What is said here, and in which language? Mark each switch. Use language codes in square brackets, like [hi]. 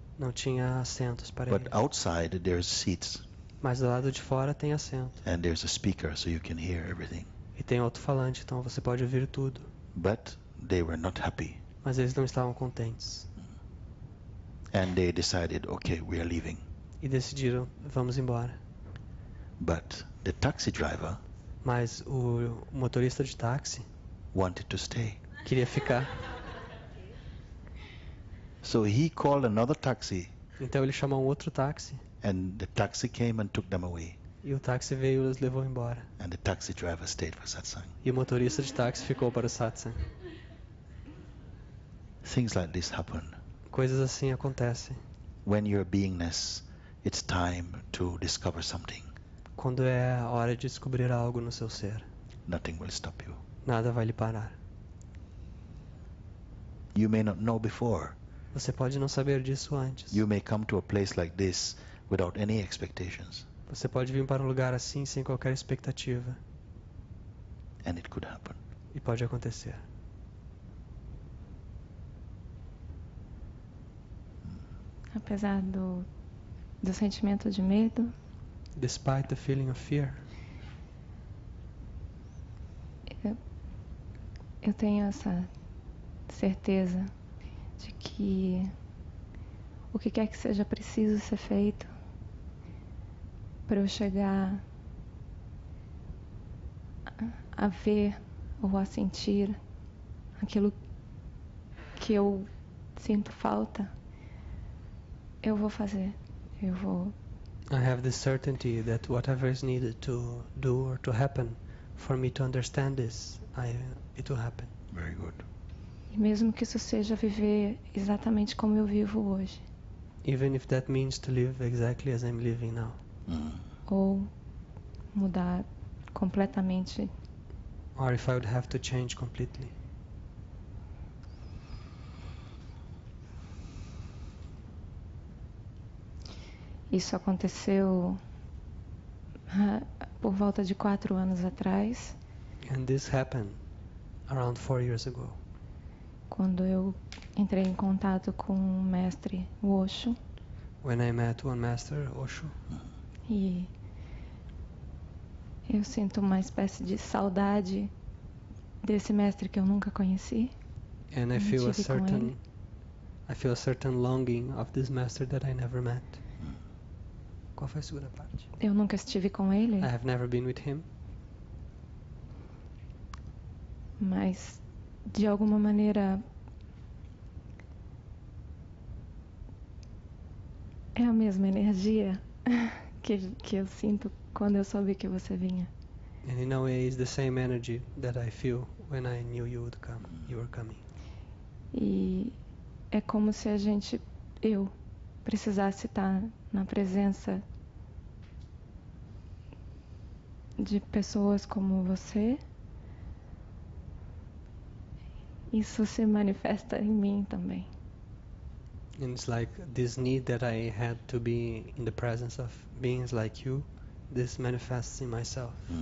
[pt] Não tinha assentos para [en] But [pt] eles. [en] outside there's seats [pt] Mas do lado de fora tem assento. [en] and there's a speaker so you can hear everything. [pt] E tem alto-falante, então você pode ouvir tudo. [en] But they were not happy. [pt] Mas eles não estavam contentes. [en] And they decided, okay, we are leaving. [pt] E decidiram, vamos embora. [en] But the taxi driver [pt] Mas o motorista de táxi [en] wanted to stay. [pt] queria ficar. [en] So he called another taxi [pt] Então ele chamou um outro táxi. [en] and the taxi came and took them away. [pt] E o táxi veio e os levou embora. [en] And the taxi driver stayed for satsang. [pt] E o motorista de táxi ficou para o satsang. [en] Things like this happen. [pt] Coisas assim acontecem. [en] When you're beingness, it's time to discover something. [pt] Quando é a hora de descobrir algo no seu ser, [en] Nothing will stop you. [pt] nada vai lhe parar. [en] You may not know before. [pt] Você pode não saber disso antes. [en] You may come to a place like this without any expectations. [pt] Você pode vir para um lugar assim sem qualquer expectativa. [en] And it could happen. [pt] E pode acontecer. Apesar do sentimento de medo, [en] Despite the feeling of fear, [pt] eu tenho essa certeza de que o que quer que seja preciso ser feito para eu chegar a ver ou a sentir aquilo que eu sinto falta, eu vou fazer. Eu vou. [en] I have this certainty that whatever is needed to do or to happen for me to understand this, it will happen. Very good. [pt] E mesmo que isso seja viver exatamente como eu vivo hoje, [en] Even if that means to live exactly as I'm living now. [pt] ou mudar completamente, [en] Or if I would have to change completely. [pt] isso aconteceu por volta de 4 anos atrás, [en] And this happened around 4 years ago. [pt] quando eu entrei em contato com o mestre Osho, [en] When I met one master, Osho, [pt] e eu sinto uma espécie de saudade desse mestre que eu nunca conheci. [en] and I [pt] Eu [en] feel [pt] tive com ele. [en] a certain longing of this master that I never met. [pt] Qual foi a segunda parte? Eu nunca estive com ele, [en] I have never been with him, [pt] mas de alguma maneira é a mesma energia que eu sinto quando eu soube que você vinha. [en] and in a way it's the same energy that I feel when I knew you would come. You were coming. [pt] E é como se eu precisasse estar na presença de pessoas como você. Isso se manifesta em mim também. [en] And it's like this need that I had to be in the presence of beings like you, this manifests in myself.